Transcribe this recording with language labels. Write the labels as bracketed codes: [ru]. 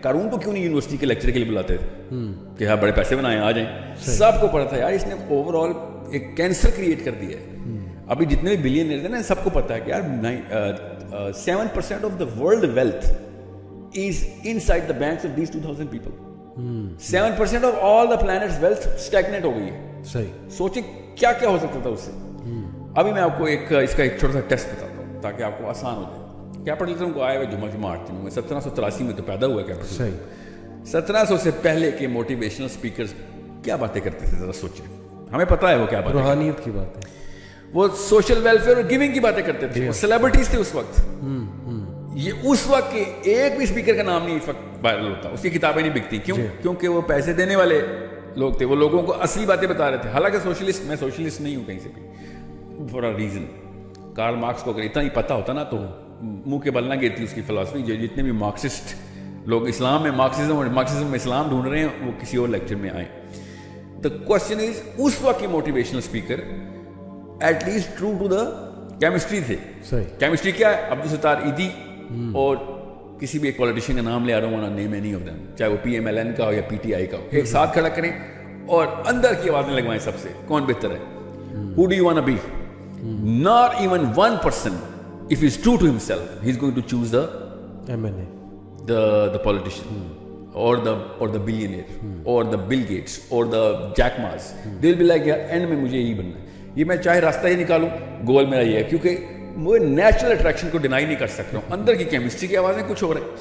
[ur] قارون کو کیوں نہیں یونیورسٹی کے لیکچر کے لیے بلاتے تھے کہ ہاں بڑے پیسے بنائے آ جائیں. سب کو پتا تھا یار اس نے اوور آل ایک کینسر کریٹ کر دیا ہے. ابھی جتنے بھی بلینئرز ہیں نا سب کو پتا ہے کہ یار [en] 7% of the world wealth is inside the banks of these 2000 people. 7% of all the planet's wealth stagnant [ur] ہو گئی ہے. صحیح. سوچیں کیا کیا ہو سکتا تھا اس سے. ابھی میں آپ کو ایک اس کا ایک چھوٹا سا ٹیسٹ بتاتا ہوں تاکہ آپ کو آسان ہو جائے. کیپٹلزم کو آئے ہوئے جمعہ 8 دنوں میں 1783 میں تو پیدا ہوا کیپٹلزم. صحیح. 1700 سے پہلے کے موٹیویشنل اسپیکرز کیا باتیں کرتے تھے ذرا سوچیں. ہمیں پتہ ہے وہ کیا باتیں, روحانیت کی باتیں, وہ سوشل ویلفیئر اور گیونگ کی باتیں کرتے تھے. وہ سیلیبریٹیز تھے اس وقت. یہ اس وقت کے ایک بھی اسپیکر کا نام نہیں اس وقت وائرل ہوتا, اس کی کتابیں نہیں بکتی. کیوں؟ کیونکہ وہ پیسے دینے والے لوگ تھے, وہ لوگوں کو اصلی باتیں بتا رہے تھے. حالانکہ سوشلسٹ, میں سوشلسٹ نہیں ہوں کہیں سے بھی, [en] For a reason. [ur] Karl Marx کو اگر اتنا ہی پتہ ہوتا نا تو منہ کے بل نہ گرتی اس کی فلسفی. جتنے بھی مارکسسٹ لوگ اسلام میں مارکسزم اور مارکسزم میں اسلام ڈھونڈ رہے ہیں وہ کسی اور لیکچر میں آئیں. [en] the question is [ur] اس وقت کے motivational speaker [en] At least true to the chemistry تھے. [ur] کیمسٹری کیا ہے؟ عبدالستار ایدھی اور کسی بھی ایک پولیٹیشین کا نام لے آ رہا ہوں, [en] name any of them, [ur] چاہے وہ PMLN کا ہو یا PTI کا ہو, ایک ساتھ کھڑا کریں اور اندر کی آوازیں لگوائیں سب سے, کون بہتر ہے, [en] who do you want to be. Not even one person, if he's true to himself, he's going to choose the MLA, the politician, or the billionaire, or the Bill Gates, or the Jack Ma's. They'll be like [ur] یار and میں مجھے یہی بننا ہے, یہ میں چاہے راستہ ہی نکالوں گول میرا یہ ہے, کیونکہ وہ نیچرل اٹریکشن کو ڈینائی نہیں کر سکتا ہوں. اندر کی کیمسٹری کی آوازیں کچھ ہو رہے ہیں.